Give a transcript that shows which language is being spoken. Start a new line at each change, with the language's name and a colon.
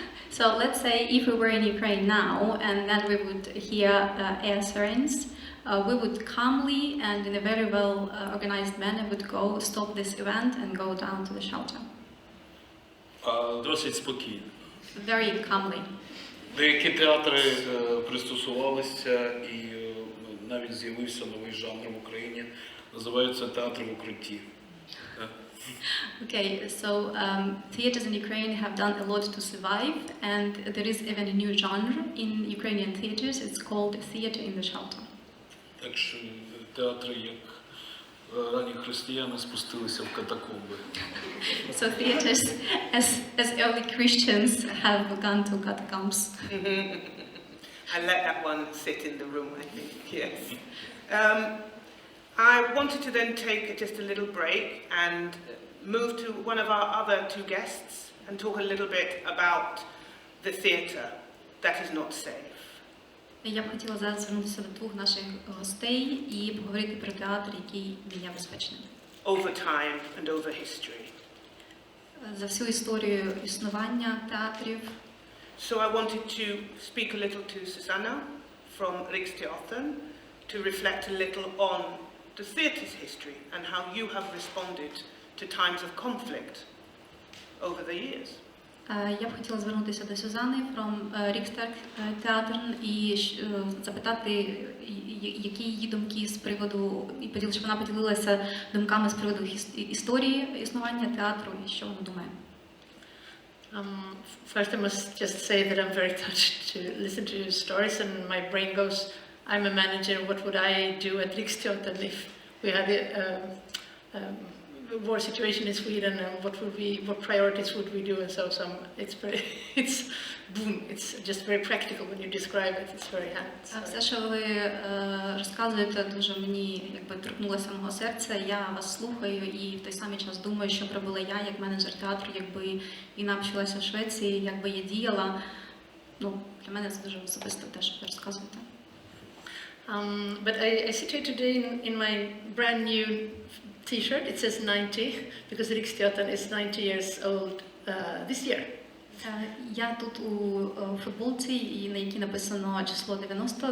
English: So let's say if we were in Ukraine now and then we would hear air sirens, we would calmly and in a very well organized manner would go stop this event and go down to the shelter.
Ukrainian: Досить спокійно.
English: Very calmly.
Ukrainian: Деякі театри пристосувалися і навіть з'явився новий жанр в Україні, називається театр в укритті.
English: Okay, so theaters in Ukraine have done a lot to survive, and there is even a new genre in Ukrainian theaters. It's called theater in the shelter.
Ukrainian: Так що театри, як ранні християни, спустилися в катакомби.
English: So theaters, as early Christians, have gone to catacombs. And let that one sit in the room, I think, yes. I wanted to then take just a little break and move to one of our other two guests and talk a little bit about the theatre that is not safe.
Ukrainian: Я б хотіла зараз звернутися до двох наших гостей і поговорити про театр, який не є безпечним.
English: Over time and over history.
Ukrainian: За всю історію існування театрів.
English: So I wanted to speak a little to Susanna from Riksteatern to reflect a little on the theatre's history and how you have responded to times of conflict over the years.
Ukrainian: Я б хотіла звернутися до Сюзани
English: from Riksteatern
Ukrainian: і запитати, які її думки з приводу, і щоб вона поділилася думками з приводу історії існування театру і що вона думає.
English: First, I must just say that I'm very touched to listen to your stories, and my brain goes, I'm a manager, what would I do at Riksteatern if we had a war situation in Sweden, and what priorities would we do, and so it's boom, it's just very practical when you describe it, it's very hands.
Ukrainian: Все, що ви розказуєте, дуже мені торкнулося мого серця. Я вас слухаю і в той самий час думаю, що б робила я як менеджер театру, якби війна почалася в Швеції, якби я діяла. Ну, для мене це дуже особисто те, що ви розказуєте.
English: But I sit here today in my brand new T-shirt. It says 90 because Riksteatern is 90 years old this year.
Ukrainian: Я тут у футболці, на якій написано число 90.